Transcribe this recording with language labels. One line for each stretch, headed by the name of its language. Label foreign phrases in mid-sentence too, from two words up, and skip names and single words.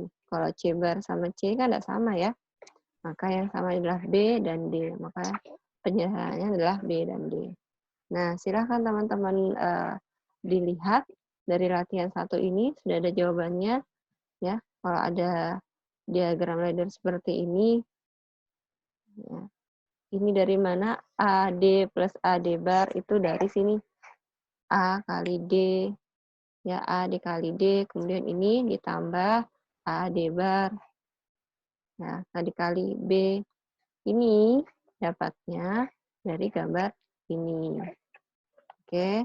Indonesian: Kalau C bar sama C kan tidak sama ya, maka yang sama adalah B dan D, maka penyederhanaannya adalah B dan D. Nah, silahkan teman-teman dilihat dari latihan 1 ini, sudah ada jawabannya. Ya, kalau ada diagram ladder seperti ini, ya, ini dari mana? AD plus AD bar itu dari sini. A kali D, ya A dikali D, kemudian ini ditambah AD bar. Ya, A dikali B. Ini dapatnya dari gambar ini. Oke.